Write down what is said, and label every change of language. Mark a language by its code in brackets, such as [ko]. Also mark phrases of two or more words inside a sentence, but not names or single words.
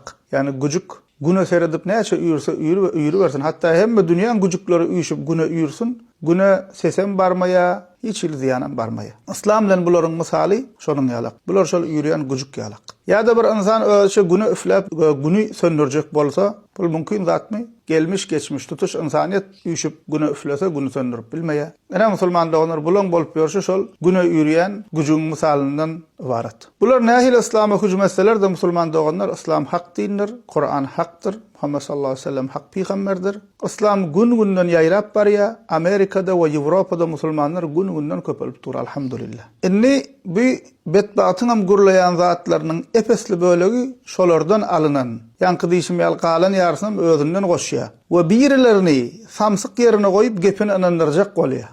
[tk] Yani güjük güne seredip näçe üýürse üýrü bersin. Hatta hemme dünýäň güjükleri üýşüp güne üýürsin. Güne sesem barmaýa, hiç ziyanam barmaýa. İslam bilen bularyň misaly şonuň ýalak. Bular şol üýrýän güjük ýalak. Ýa-da bir insan özü güne üfläp güni söndürjek bolsa, bu mümkin zatmy? Gelmiş geçmiş tutuş insanyet üýşüp güne üflese güni söndürüp bilmeýär. Ene musulman doganlar bulan bolup ýörşe şol güne üýrýän güjüň misalyndan ibaret. Bular nähil islama hüjüm etseler de musulman doganlar islam hak dindir, Kur'an hakdyr, Muhammed [ar] صلى الله عليه وسلم [tk] hak peýgamberdir. İslam gün-günden ýaýrap barýar. Amerikada we Ýewropada musulmanlar gün-günden köpelip dur alhamdulillah. Inni bu betbatyňam gurlayan zatlarynyň epesli bölegi şolardan alynan. Ýanky diýişim ýalqalan ýarsam özünden goşýar. We birilerini samsyk ýerine goýup gepini inandyrjak bolýar.